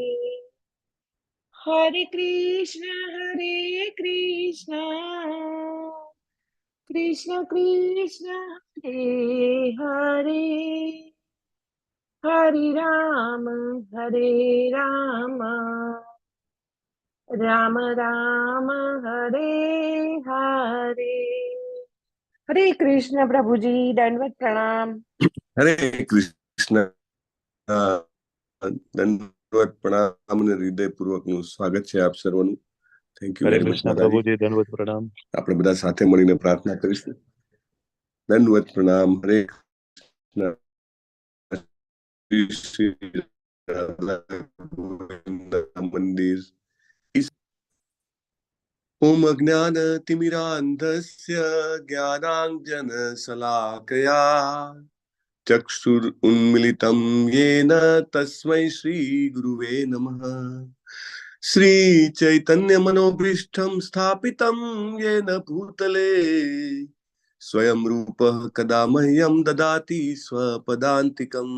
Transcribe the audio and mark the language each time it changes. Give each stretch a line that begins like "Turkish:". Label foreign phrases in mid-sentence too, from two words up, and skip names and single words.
Sanskrit: हरे कृष्ण कृष्ण कृष्ण हरे हरे, हरे राम राम राम हरे हरे।
Hindi: हरे कृष्ण प्रभु जी, दंडवत प्रणाम। हरे कृष्ण। दंडवत प्रणाम
Gujarati: અને હૃદયપૂર્વકનું સ્વાગત છે આપ સર્વનું.
English: Thank you
Gujarati: હરે
English: very much
Gujarati: કૃષ્ણ દાદાજી. પ્રભુજી, દંડવત પ્રણામ. આપણે બધા સાથે મળીને પ્રાર્થના કરીશું. દંડવત પ્રણામ. હરે કૃષ્ણ. મંદિર.
Sanskrit: ओम अज्ञान तिमिरांधस्य ज्ञानांजन शलाकया चक्षुरुन्मिलितं येन तस्मै श्री गुरुवे नमः। श्री चैतन्य मनोभीष्टं स्थापितं येन भूतले स्वयं रूपः कदा मह्यं ददाति स्वपदान्तिकम्।